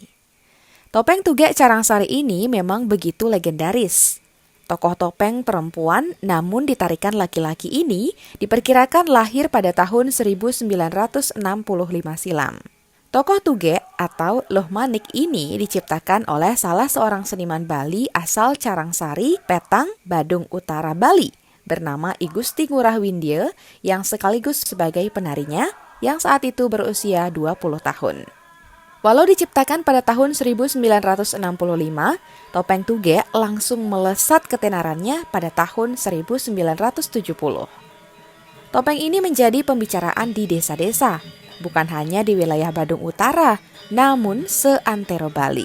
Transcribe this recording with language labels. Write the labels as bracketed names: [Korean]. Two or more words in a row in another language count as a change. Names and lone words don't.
[Indonesian] Topeng Tugek Carangsari ini memang begitu legendaris. Tokoh topeng perempuan namun ditarikan laki-laki ini diperkirakan lahir pada tahun 1965 silam. Tokoh Tugek atau Loh Manik ini diciptakan oleh salah seorang seniman Bali asal Carangsari, Petang, Badung Utara, Bali, bernama I Gusti Ngurah Windia yang sekaligus sebagai penarinya yang saat itu berusia 20 tahun. Walau diciptakan pada tahun 1965, topeng Tugek langsung melesat ketenarannya pada tahun 1970. Topeng ini menjadi pembicaraan di desa-desa, bukan hanya di wilayah Badung Utara, namun seantero Bali.